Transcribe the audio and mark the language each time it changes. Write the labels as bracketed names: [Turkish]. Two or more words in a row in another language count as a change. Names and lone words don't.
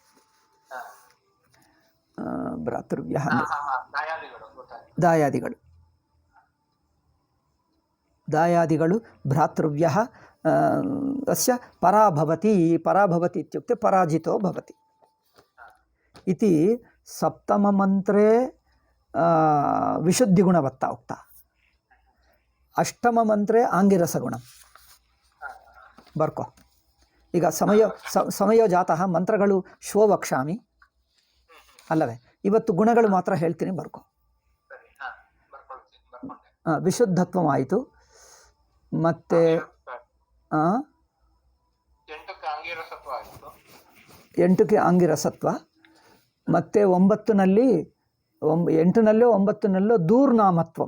[Sanskrit] भ्रातृव्यः [Kannada] ದಾಯಾದಿಗಳು, ದಾಯಾದಿಗಳು [Sanskrit] भ्रातृव्यः अस्य परा भवति. परा भवति इत्युक्ते पराजितो भवति इति सप्तममन्त्रे विशुद्धिगुणवत्ता उक्ता. अष्टममन्त्रे आङ्गिरसगुणं ಬರ್ಕೋ. ಈಗ ಸಮಯೋ ಜಾತಃ ಮಂತ್ರಗಳು ಶ್ವೋ ವಕ್ಷಾಮಿ ಅಲ್ಲವೇ? [Kannada] ಇವತ್ತು ಗುಣಗಳು ಮಾತ್ರ ಹೇಳ್ತೀನಿ, ಬರ್ಕೋ. ವಿಶುದ್ಧತ್ವ ಆಯಿತು, ಮತ್ತೆ 8ಕ್ಕೆ ಆಂಗಿರಸತ್ವ, ಮತ್ತು 9ನಲ್ಲಿ 8ನಲ್ಲೋ 9ನಲ್ಲೋ ದೂರ್ನಾಮತ್ವಂ.